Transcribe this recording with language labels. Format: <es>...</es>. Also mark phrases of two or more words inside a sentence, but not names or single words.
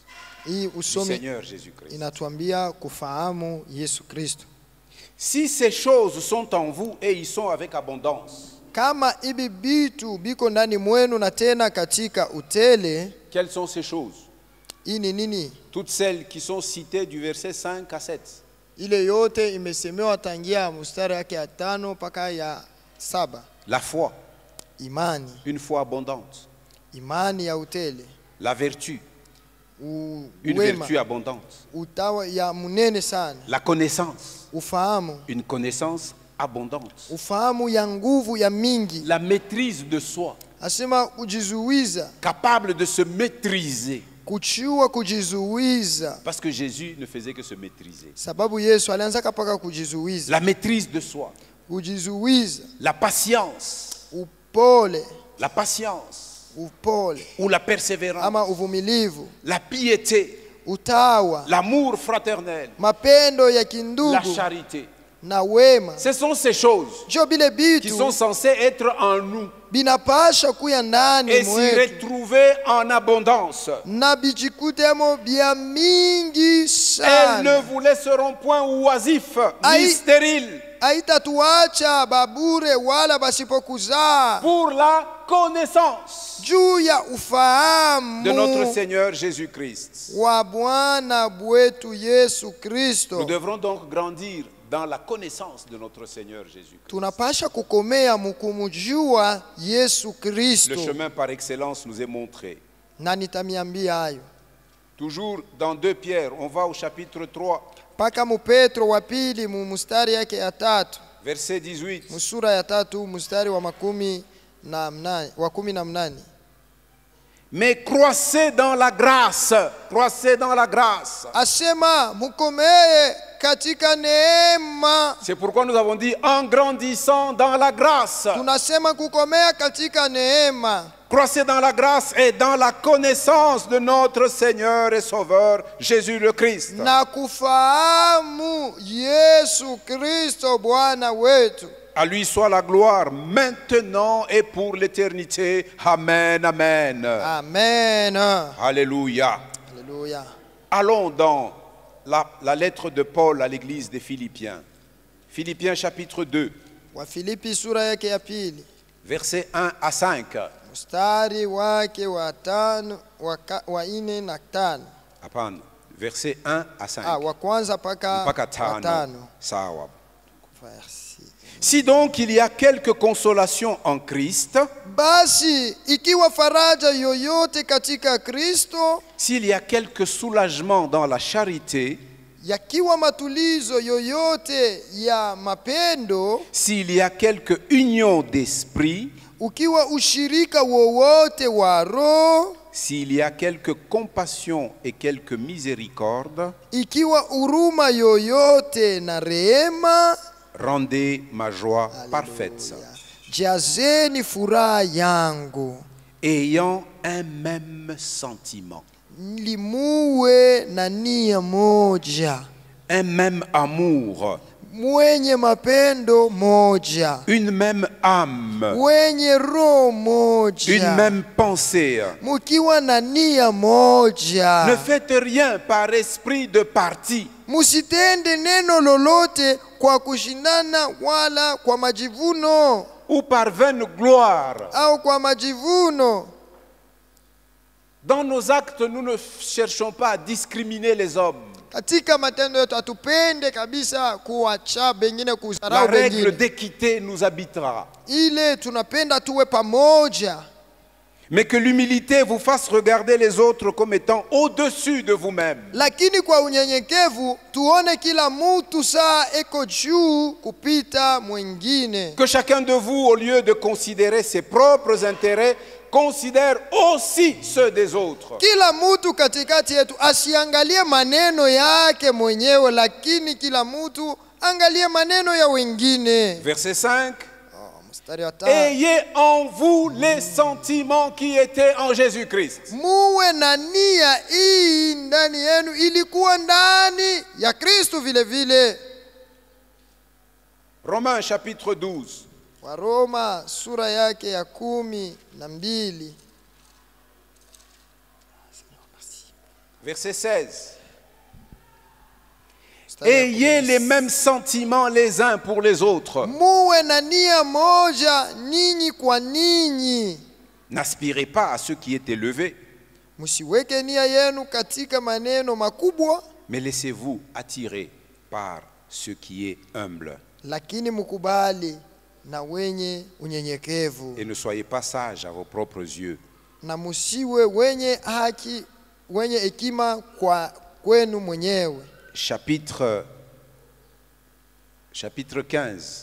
<sw>Hii</sw> <fr>du</fr> <sw>usomi</sw> <fr>Seigneur Jésus-Christ.</fr> <sw>inatuambia kufahamu Yesu Kristo.</sw> <fr>Si ces choses sont en vous et ils sont avec abondance,</fr> <sw>Kama ibi bitu biko ndani mwenu na tena katika utele,</sw> <fr>quelles sont ces choses?</fr> <sw>hii ni nini?</sw> <fr>Toutes celles qui sont citées du verset 5 à 7.</fr> <sw>Ile yote imesemewa tangia mustari yake ya 5 mpaka ya 7.</sw> <fr>La foi,</fr> <sw>Imani,</sw> <fr>une foi abondante.</fr> <sw>imani ya utele,</sw> <fr>La vertu, une</fr> <sw>uwema,</sw> <fr>vertu abondante.</fr> <sw>utawa ya munene sana,</sw> <fr>La connaissance,</fr> <sw>ufahamu,</sw> <fr>une connaissance abondante.</fr> <sw>ufahamu ya nguvu ya mingi.</sw> <fr>La maîtrise de soi,</fr> <sw>Asema kujizuiza,</sw> <fr>capable de se maîtriser.</fr> <sw>kuchiwa kujizuiza,</sw> <fr>Parce que Jésus ne faisait que se maîtriser.</fr> <sw>sababu Yesu alianza kapaka kujizuiza.</sw> <fr>La maîtrise de soi,</fr> <sw>Kujizuiza,</sw> <fr>la patience,</fr> <sw>upole,</sw> <fr>la patience</fr> <sw>upole</sw> <fr>ou la persévérance,</fr> <sw>ama uvumilivu,</sw> <fr>la piété,</fr> <sw>utawa,</sw> <fr>l'amour fraternel,</fr> <sw>mapendo ya</sw> <fr>la</fr> <sw>kindugu</sw> <fr>charité.</fr> <sw>na wema.</sw> <fr>Ce sont ces choses</fr> <sw>Jo bile</sw> <fr>qui</fr> <sw>bitu</sw> <fr>sont censées être en nous</fr> <sw>binapasha kuya ndani</sw> <fr>et s'y</fr> <sw>mwetu</sw> <fr>retrouver en abondance.</fr> <sw>na bijikutemo bia mingi</sw> <fr>Elles ne</fr> <sw>sana.</sw> <fr>vous laisseront point oisifs ni Aïe. stériles.</fr> <sw>haitatuacha babure wala basipokuzaa,</sw> <fr>pour la connaissance</fr> <sw>juu ya</sw> <fr>de notre</fr> <sw>ufahamu</sw> <fr>Seigneur Jésus-Christ.</fr> <sw>wa Bwana wetu Yesu Kristo.</sw> <fr>Nous devrons donc grandir dans la connaissance de notre Seigneur Jésus-Christ.</fr> <sw>Tunapasha kukomea mukumujua Yesu</sw> <fr>Le</fr> <sw>Kristo.</sw> <fr>chemin par excellence nous est montré.</fr> <sw>Na nitamiambia hayo</sw> <fr>Toujours dans 2 Pierre, on va au chapitre 3,</fr> <sw>mpaka mu Petro wa pili mu mustari yake ya 3,</sw> <fr>verset 18.</fr> <sw>musura ya 3 mustari wa 18.</sw> <fr>Mais croissez dans la grâce, croissez dans la grâce.</fr> <sw>Asema mukomeye katika neema.</sw> <fr>C'est pourquoi nous avons dit en grandissant dans la grâce.</fr> <sw>Tunasema kukomea katika neema.</sw> <fr>Croissez dans la grâce et dans la connaissance de notre Seigneur et Sauveur Jésus le Christ.</fr> <sw>Na kufahamu Yesu Kristo Bwana wetu.</sw> <fr>À lui soit la gloire maintenant et pour l'éternité. Amen, amen. Amen. Alléluia. Alléluia. Allons dans la lettre de Paul à l'église des Philippiens. Philippiens chapitre 2,</fr> <sw>Wafilipi sura yake ya pili,</sw> <fr>versets 1 à 5.</fr> <sw>mstari wake wa 4 na 5. Hapana,</sw> <fr>versets 1 à 5.</fr> <sw>Wa kwanza mpaka Mpaka wa tano. 5. Sawa.</sw> <fr>Merci. Si donc il y a quelque consolation en Christ,</fr> <sw>Basi ikiwa faraja yoyote katika Kristo,</sw> <fr>s'il y a quelque soulagement dans la charité,</fr> <sw>yakiwa matulizo yoyote ya mapendo,</sw> <fr>s'il y a quelque union d'esprit,</fr> <sw>ukiwa ushirika wowote wa roho,</sw> <fr>s'il y a quelque compassion et quelque miséricorde,</fr> <sw>ikiwa huruma yoyote na rehema,</sw> <fr>rendez ma joie parfaite,</fr> <sw>jazeni furaha yangu,</sw> <fr>ayant un même sentiment,</fr> <sw>limuwe na nia moja,</sw> <fr>un même amour,</fr> <sw>mwenye mapendo moja,</sw> <fr>une même âme,</fr> <sw>wenye roho</sw> <fr>une</fr> <sw>moja,</sw> <fr>même pensée.</fr> <sw>mukiwa na nia moja.</sw> <fr>Ne faites rien par esprit de parti,</fr> <sw>Musitende neno lolote kwa kushindana wala kwa majivuno</sw> <fr>ou par vaine gloire.</fr> <sw>au kwa majivuno.</sw> <fr>Dans nos actes, nous ne cherchons pas à discriminer les hommes.</fr> <sw>Katika matendo yetu hatupende kabisa kuacha bengine</sw> <fr>La</fr> <sw>kudharau</sw> <fr>règle</fr> <sw>bengine,</sw> <fr>d'équité nous habitera.</fr> <sw>ile tunapenda tuwe pamoja,</sw> <fr>Mais que l'humilité vous fasse regarder les autres comme étant au-dessus de vous-même.</fr> <sw>lakini kwa unyenyekevu tuone kila mtu saa eko juu kupita mwingine.</sw> <fr>Que chacun de vous, au lieu de considérer ses propres intérêts, considère aussi ceux des autres.</fr> <sw>Kila mtu katikati yetu asiangalie maneno yake mwenyewe, lakini kila mtu angalie maneno ya wengine.</sw> <fr>Verset 5.</fr> <sw>Mstari wa 5.</sw> <fr>Ayez en vous les sentiments qui étaient en Jésus-Christ.</fr> <sw>Muwe na nia hii ndani yenu ilikuwa ndani ya Kristo vile vile.</sw> <fr>Romains chapitre 12.</fr> <sw>Waroma sura yake ya 12.</sw> <fr>Verset 16. Ayez les mêmes sentiments les uns pour les autres.</fr> <sw>Muwe na nia moja ninyi kwa ninyi.</sw> <fr>N'aspirez pas à ce qui est élevé,</fr> <sw>Msiweke nia yenu katika maneno makubwa,</sw> <fr>mais laissez-vous attirer par ce qui est humble.</fr> <sw>lakini mukubali na wenye unyenyekevu,</sw> <fr>Et ne soyez pas sages à vos propres yeux.</fr> <sw>na musiwe wenye haki, wenye hekima kwa kwenu mwenyewe.</sw> <fr>Chapitre 15,</fr>